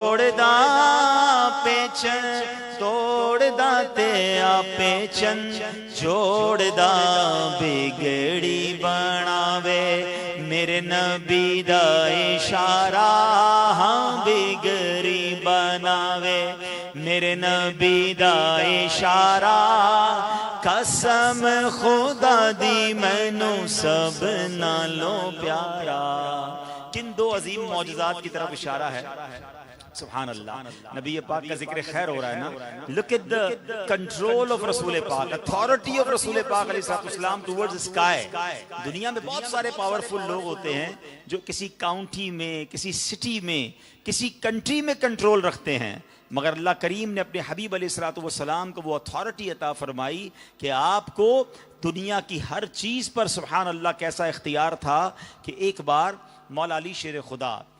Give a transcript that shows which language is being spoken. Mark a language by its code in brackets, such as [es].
[pa] توڑدا پیچن توڑدا تے پیچن جوڑدا بگڑی بناوے میرے نبی دا اشارہ ہاں بگڑی بناوے میرے نبی دا اشارہ قسم خدا دی مینوں سب نالوں پیارا. [ur] کن دو عظیم معجزات کی طرف اشارہ ہے؟ سبحان اللہ. نبی پاک کا ذکر خیر ہو رہا ہے نا. [en] look at the control of رسول پاک, authority of رسول پاک علیہ السلام towards sky. [ur] دنیا میں بہت سارے پاورفل لوگ ہوتے ہیں جو کسی کاؤنٹی میں, کسی سٹی میں, کسی کنٹری میں کنٹرول رکھتے ہیں, مگر اللہ کریم نے اپنے حبیب علیہ السلام کو وہ اتھارٹی عطا فرمائی کہ آپ کو دنیا کی ہر چیز پر سبحان اللہ کیسا اختیار تھا کہ ایک بار مولا علی شیر خدا